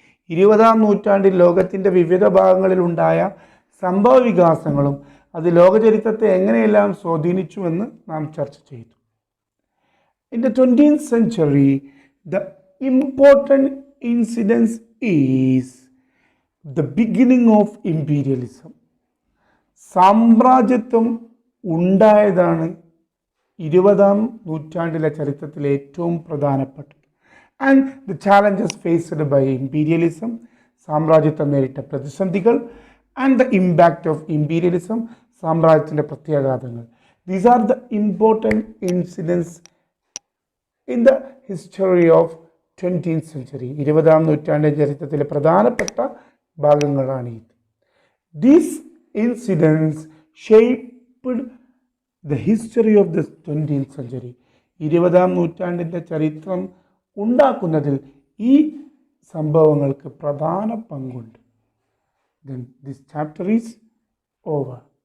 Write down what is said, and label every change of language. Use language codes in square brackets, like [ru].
[ml] 20-ാം നൂറ്റാണ്ടിൽ ലോകത്തിൻ്റെ വിവിധ ഭാഗങ്ങളിലുണ്ടായ സംഭവ വികാസങ്ങളും അത് ലോകചരിത്രത്തെ എങ്ങനെയെല്ലാം സ്വാധീനിച്ചുവെന്ന് നാം ചർച്ച ചെയ്തു. [en] In the 20th century, the important incidence is the beginning of imperialism. [ml] സാമ്രാജ്യത്വം ഉണ്ടായതാണ് 20-ാം നൂറ്റാണ്ടിലെ ചരിത്രത്തിലെ ഏറ്റവും പ്രധാനപ്പെട്ടത്. [en] and the challenges faced by imperialism, [ml] സാമ്രാജ്യത്വം നേരിട്ട പ്രതിസന്ധികൾ, [en] and the impact of imperialism, [ml] സാമ്രാജ്യത്തിൻ്റെ പ്രത്യാഘാതങ്ങൾ. [en] These are the important incidents in the history of 20th century. [ml] 20-ാം നൂറ്റാണ്ടിലെ ചരിത്രത്തിലെ പ്രധാനപ്പെട്ട ഭാഗങ്ങളാണ് ഇത്. [en] These incidents shaped the history of the 20th century. [ml] 20-ാം നൂറ്റാണ്ടിൻ്റെ ചരിത്രം ഉണ്ടാക്കുന്നതിൽ ഈ സംഭവങ്ങൾക്ക് പ്രധാന പങ്കുണ്ട്. [en] Then this chapter is over.